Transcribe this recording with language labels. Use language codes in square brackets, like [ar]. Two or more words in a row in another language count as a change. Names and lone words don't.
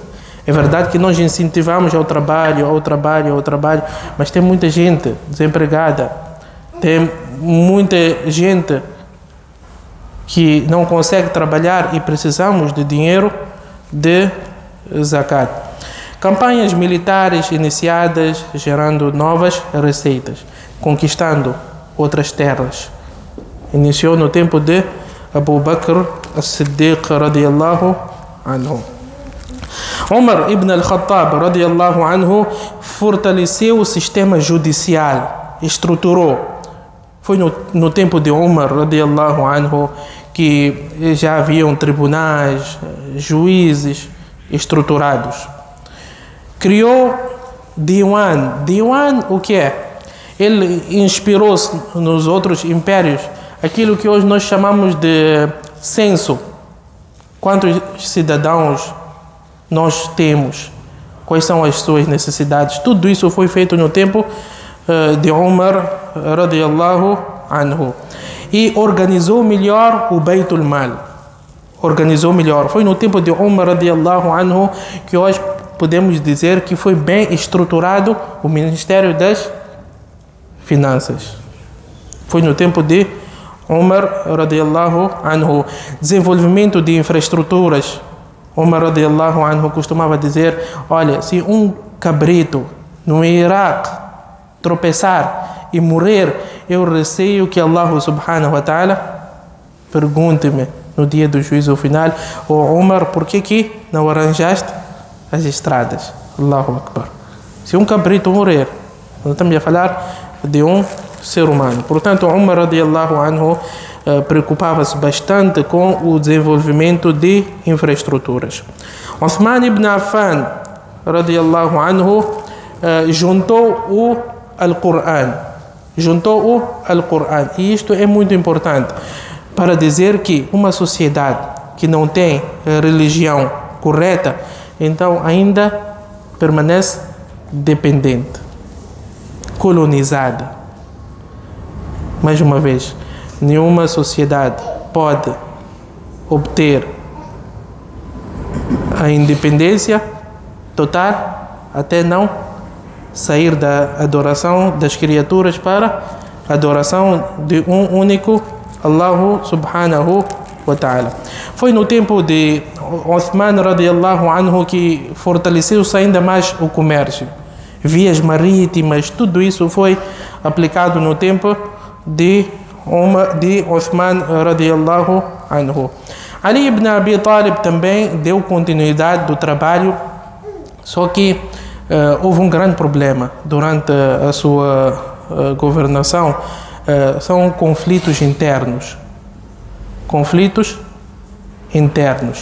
[pt] É verdade que nós incentivamos ao trabalho, mas tem muita gente desempregada, tem muita gente que não consegue trabalhar e precisamos de dinheiro de zakat. Campanhas militares iniciadas, gerando novas receitas, conquistando outras terras. Iniciou no tempo de Abu Bakr as-Siddiq [ar] رضي الله عنه. [pt] Umar ibn al-Khattab [ar] رضي الله عنه [pt] fortaleceu o sistema judicial, estruturou. Foi no tempo de Umar [ar] رضي الله عنه [pt] que já haviam tribunais, juízes estruturados. Criou Diwan. Diwan, o que é? Ele inspirou-se nos outros impérios aquilo que hoje nós chamamos de censo. Quantos cidadãos nós temos? Quais são as suas necessidades? Tudo isso foi feito no tempo de Umar [ar] رضي الله عنه. [pt] E organizou melhor o Beitul Mal. Organizou melhor. Foi no tempo de Umar [ar] رضي الله عنه [pt] que hoje podemos dizer que foi bem estruturado o Ministério das Finanças. Foi no tempo de Umar [ar] رضي الله عنه. [pt] Desenvolvimento de infraestruturas. Umar [ar] رضي الله عنه [pt] costumava dizer: olha, se um cabrito no Iraque tropeçar e morrer, eu receio que [ar] الله سبحانه وتعالى [pt] pergunte-me no dia do juízo final: Umar, por que não arranjaste as estradas? [ar] الله أكبر. [pt] Se um cabrito morrer, nós estamos a falar de um ser humano. Portanto, Umar [ar] رضي الله عنه [pt] preocupava-se bastante com o desenvolvimento de infraestruturas. Uthman ibn Affan [ar] رضي الله عنه [pt] juntou o Al-Qur'an. E isto é muito importante para dizer que uma sociedade que não tem religião correta, então ainda permanece dependente, colonizada. Mais uma vez, nenhuma sociedade pode obter a independência total até não sair da adoração das criaturas para a adoração de um único [ar] الله سبحانه وتعالى. [pt] Foi no tempo de Uthman [ar] رضي الله عنه [pt] que fortaleceu-se ainda mais o comércio. vias marítimas, tudo isso foi aplicado no tempo de Uthman [ar] رضي الله عنه. [pt] Ali ibn Abi Talib também deu continuidade do trabalho, só que houve um grande problema durante a sua governação, são conflitos internos. Conflitos internos.